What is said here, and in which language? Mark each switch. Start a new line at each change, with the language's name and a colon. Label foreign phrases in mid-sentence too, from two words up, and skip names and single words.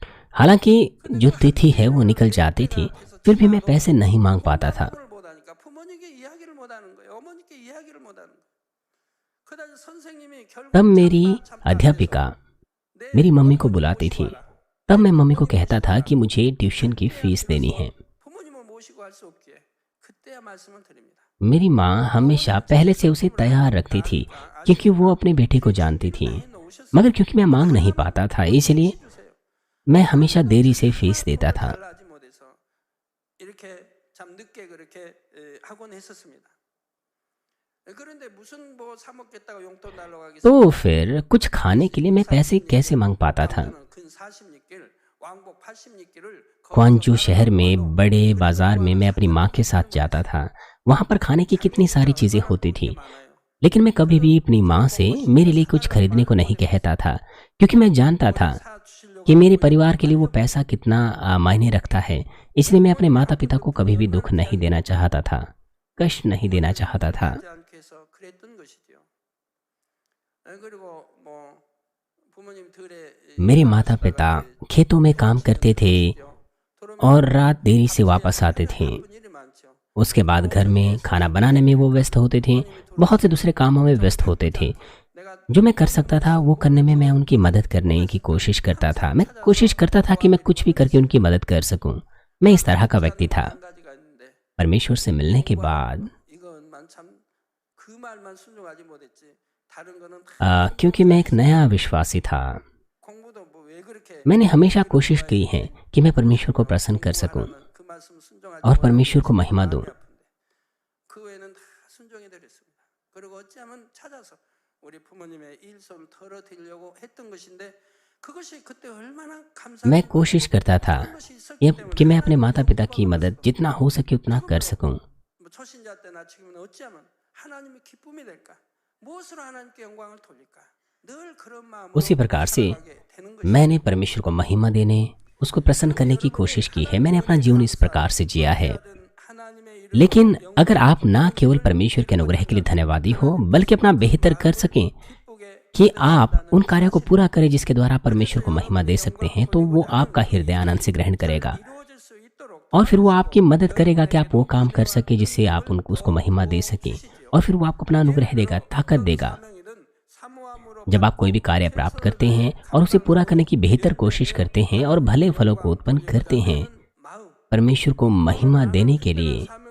Hindi: हालांकि जो तिथि है वो निकल जाती थी, फिर भी मैं पैसे नहीं मांग पाता था।
Korean: 부모를 못 하니까 부모님께 이야기를 못 하는 거예요. 어머니께 이야기를 못 하는 거예요. 그다음에 선생님이
Hindi: तब
Korean: 결국
Hindi: मेरी
Korean: 참다
Hindi: अध्यापिका
Korean: 내
Hindi: मेरी मम्मी को
Korean: 어머니를
Hindi: बुलाती
Korean: 모시고
Hindi: थी।
Korean: 와라.
Hindi: तब मैं मम्मी को कहता था कि मुझे ट्यूशन की फीस देनी है।
Korean: 부모님을 모시고 할 수 없기에 그때야 말씀을 드립니다.
Hindi: मेरी माँ हमेशा पहले से उसे तैयार रखती थी, क्योंकि वो अपने बेटे को जानती थी। मगर क्योंकि मैं मांग नहीं पाता था, इसलिए मैं हमेशा देरी से फीस देता था।
Korean: 달라지 못해서 이렇게 참 늦게 그렇게 하곤 했었습니다. 그런데 무슨 뭐 사 먹겠다고 용돈 달라고 하겠어요?
Hindi: तो फिर कुछ खाने के लिए मैं पैसे कैसे मांग पाता था।
Korean: 근 40리길, 왕복 80리길을
Hindi: क्वांजू शहर में बड़े बाजार में मैं अपनी माँ के साथ जाता था। वहाँ पर खाने की कितनी सारी चीज़ें होती थी, लेकिन मैं कभी भी अपनी माँ से मेरे लिए कुछ खरीदने को नहीं कहता था, क्योंकि मैं जानता था कि मेरे परिवार के लिए वो पैसा कितना मायने रखता है। इसलिए मैं अपने माता पिता को कभी भी दुख नहीं देना चाहता था, कष्ट नहीं देना चाहता था।
Korean: 않게 해서 그랬던 것이죠. 그리고 뭐 부모님들의
Hindi: मेरे माता पिता खेतों में काम करते थे और रात देरी से वापस आते थे।
Korean: 일이 많죠.
Hindi: उसके बाद घर में खाना बनाने में वो व्यस्त होते थे, बहुत से दूसरे कामों में व्यस्त होते थे।
Korean: 내가
Hindi: जो मैं कर सकता था वो करने में मैं उनकी मदद करने की कोशिश करता था। मैं कोशिश करता था कि मैं कुछ भी करके उनकी मदद कर सकूं। मैं इस तरह का व्यक्ति था।
Korean: 한 가지가 있는데
Hindi: परमेश्वर से मिलने के बाद
Korean: 이건만 참 그 말만 순종하지 못했지. 다른 거는
Hindi: क्योंकि मैं एक नया विश्वासी था,
Korean: 공부도 뭐 왜 그렇게
Hindi: मैंने हमेशा कोशिश की है कि मैं परमेश्वर को प्रसन्न कर सकूं
Korean: 그 말씀 순종하지
Hindi: और परमेश्वर को महिमा दूं।
Korean: 그 외에는 다 순종해 드렸습니다. 그리고 어찌하면 찾아서 우리 부모님의 일손 털어드리려고 했던 것인데 그것이 그때 얼마나
Hindi: मैं
Korean: 감사한
Hindi: कोशिश करता था
Korean: 것이 있었기
Hindi: कि मैं अपने माता पिता की मदद जितना हो सके उतना कर सकूं।
Korean: 뭐 초신자 때나 지금은 어찌하면 하나님의 기쁨이 될까? 무엇으로 하나님께 영광을 돌릴까? 늘 그런 마음으로
Hindi: उसी प्रकार से
Korean: 살아가게 되는 것이
Hindi: मैंने परमेश्वर को महिमा देने, उसको प्रसन्न करने की कोशिश की है। मैंने अपना जीवन इस प्रकार से जिया है।
Korean: 하나님의 이름으로
Hindi: लेकिन अगर आप ना केवल परमेश्वर के अनुग्रह के लिए धन्यवादी हो, बल्कि अपना बेहतर कर सकें
Korean: 기쁘게
Hindi: कि आप उन कार्यों को पूरा करें जिसके द्वारा परमेश्वर को महिमा दे सकते हैं, तो वो आपका हृदय आनंद से ग्रहण करेगा
Korean: 이루어질 수 있도록
Hindi: और फिर वो आपकी मदद करेगा कि आप वो काम कर सके जिससे आप उनको उसको महिमा दे सके, और फिर वो आपको अपना अनुग्रह देगा, ताकत देगा।
Korean: 사명이든 사모함으로
Hindi: जब आप कोई भी कार्य प्राप्त करते हैं और उसे पूरा करने की बेहतर कोशिश करते हैं और भले फलों को उत्पन्न करते हैं,
Korean: 마음
Hindi: परमेश्वर को महिमा देने के लिए